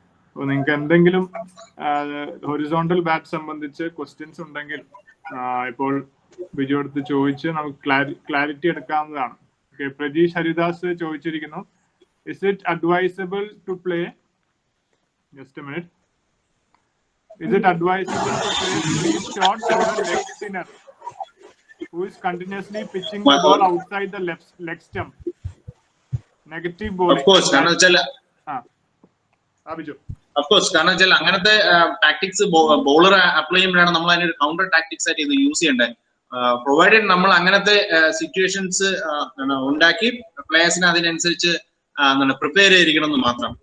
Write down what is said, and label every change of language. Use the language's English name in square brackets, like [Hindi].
[Malayalam] അപ്പോൾ നിങ്ങൾക്ക് എന്തെങ്കിലും ഹൊറിസോണ്ടൽ ബാറ്റ് സംബന്ധിച്ച് ക്വസ്റ്റ്യൻസ് ഉണ്ടെങ്കിൽ ഇപ്പോൾ ബിജു അടുത്ത് ചോദിച്ച് നമുക്ക് ക്ലാരിറ്റി എടുക്കാവുന്നതാണ്. Okay, Prajeesh Haridas ചോദിച്ചിരിക്കുന്നു, [English] is it advisable to play, just a minute, is it advisable to play sweep shots for a leg spinner who is continuously pitching the ball outside the leg stump? Negative bowling. Of course, [Malayalam] കാരണം വെച്ചാൽ Biju of course, കാരണം വെച്ചാൽ അങ്ങനത്തെ tactics bowler apply ചെയ്യുമ്പോഴാണ് നമ്മൾ അതിനൊരു counter tactics ആയിട്ട് ഇത് യൂസ് ചെയ്യേണ്ടത്. പ്രൊവൈഡഡ് നമ്മൾ അങ്ങനത്തെ സിറ്റുവേഷൻസ് ഉണ്ടാക്കി പ്ലേയേഴ്സിനെ അതിനനുസരിച്ച് പ്രിപ്പയർ ചെയ്തിരിക്കണം എന്ന് മാത്രം.